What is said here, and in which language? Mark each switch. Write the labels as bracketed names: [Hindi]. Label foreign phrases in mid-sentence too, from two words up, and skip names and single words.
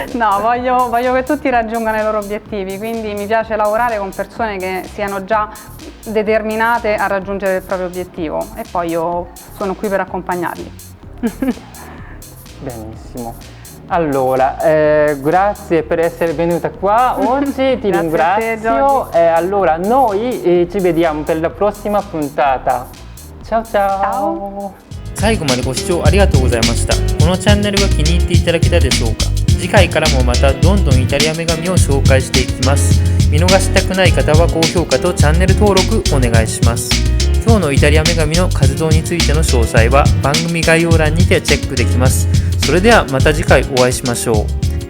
[Italian] No, voglio che tutti raggiungano i loro obiettivi, quindi mi piace lavorare con persone che siano già determinate a raggiungere il proprio obiettivo e poi io sono qui per accompagnarli. Benissimo. Allora, grazie per essere venuta qua oggi, ti ringrazio. Allora, noi ci vediamo per la prossima puntata. Ciao ciao! Ciao. [Japanese] 最後までご視聴ありがとうございました。このチャンネルが気に入っていただけたでしょうか。次回からもまたどんどんイタリア女神を紹介していきます。見逃したくない方は高評価とチャンネル登録お願いします。今日のイタリア女神の活動についての詳細は番組概要欄にてチェックできます。それではまた次回お会いしましょう。